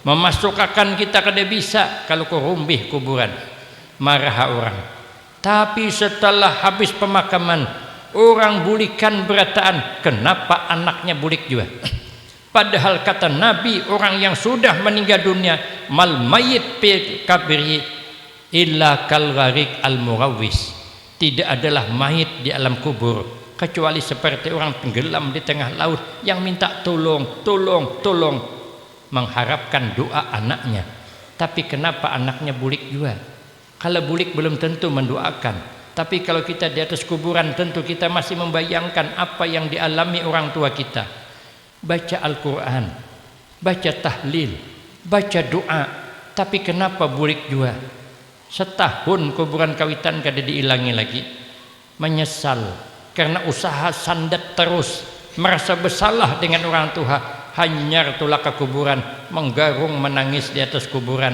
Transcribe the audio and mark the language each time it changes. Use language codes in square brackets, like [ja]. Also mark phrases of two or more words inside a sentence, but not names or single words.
[bjn] memasukkan kita kada bisa kalau kau rumbih kuburan, marah orang. Tapi setelah habis pemakaman, orang bulikan berataan, kenapa anaknya bulik juga? Padahal kata Nabi, orang yang sudah meninggal dunia, [ar] mal mayit fi kabri illa kal gharik al murawis, [bjn] tidak adalah mayit di alam kubur kecuali seperti orang tenggelam di tengah laut yang minta tolong, tolong, tolong, mengharapkan doa anaknya. Tapi kenapa anaknya bulik juga? Kalau bulik belum tentu mendoakan, tapi kalau kita di atas kuburan tentu kita masih membayangkan apa yang dialami orang tua kita. Baca Al-Quran, baca tahlil, baca doa, tapi kenapa bulik juga? Setahun kuburan kawitan kada diilangi lagi, menyesal karena usaha sandat terus, merasa bersalah dengan orang tua, hanyar tulak ke kuburan, menggarung menangis di atas kuburan.